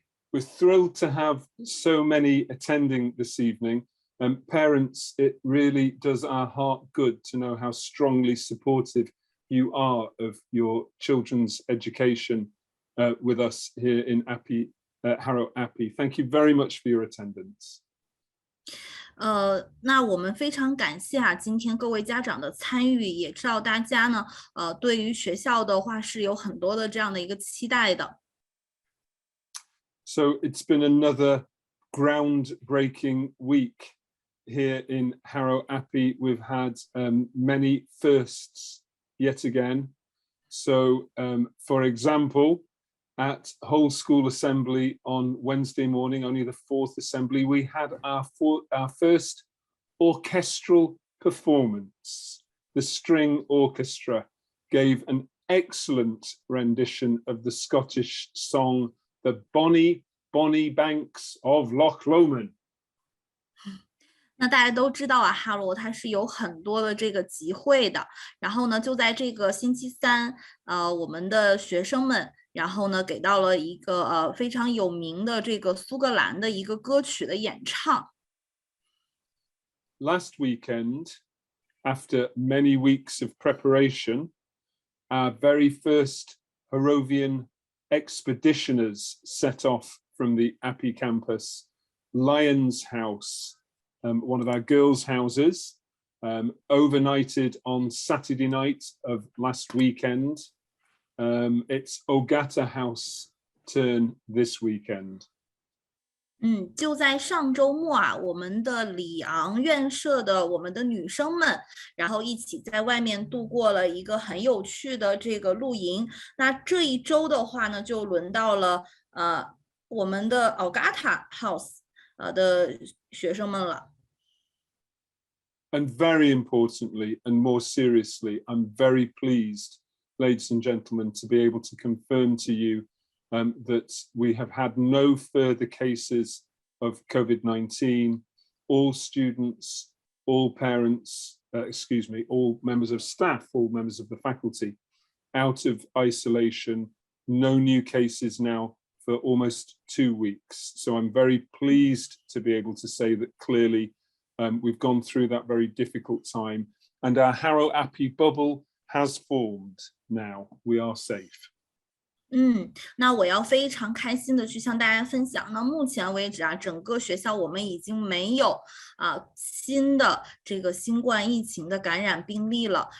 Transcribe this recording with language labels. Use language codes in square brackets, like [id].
[en] We're thrilled to have so many attending this evening. Parents, it really does our heart good to know how strongly supportive you are of your children's education with us here in Appi. Harrow Appi. Thank you very much for your attendance. [zh] 那我们非常感谢今天各位家长的参与，也知道大家呢，对于学校的话是有很多的这样的一个期待的。 [en] So it's been another groundbreaking week here in Harrow Appi. We've had many firsts yet again. So, for example, at Whole School Assembly on Wednesday morning, only the fourth assembly, we had our first orchestral performance. The string orchestra gave an excellent rendition of the Scottish song, The Bonnie, Bonnie Banks of Loch Lomond. [zh] 那大家都知道哈罗它是有很多的这个集会的，然后呢，就在这个星期三，我们的学生们。然后呢，给到了一个非常有名的这个苏格兰的一个歌曲的演唱。 [en] Last weekend, after many weeks of preparation, our very first Harrovian expeditioners set off from the Appi campus, Lion's House, one of our girls' houses, overnighted on Saturday night of last weekend. It's Ogata House turn this weekend. [zh] 就在上周末我们的里昂院舍的我们的女生们，然后一起在外面度过了一个很有趣的这个露营。那这一周的话呢，就轮到了我们的 Ogata House 的学生们了。 [en] And very importantly, and more seriously, I'm very pleased, ladies and gentlemen, to be able to confirm to you that we have had no further cases of COVID-19. All students, all parents, all members of staff, all members of the faculty out of isolation. No new cases now for almost 2 weeks. So I'm very pleased to be able to say that clearly we've gone through that very difficult time and our Harrow Appi bubble has formed now. We are safe. [zh] 那我要非常开心的去向大家分享。那目前为止整个学校我们已经没有新的这个新冠疫情的感染病例了。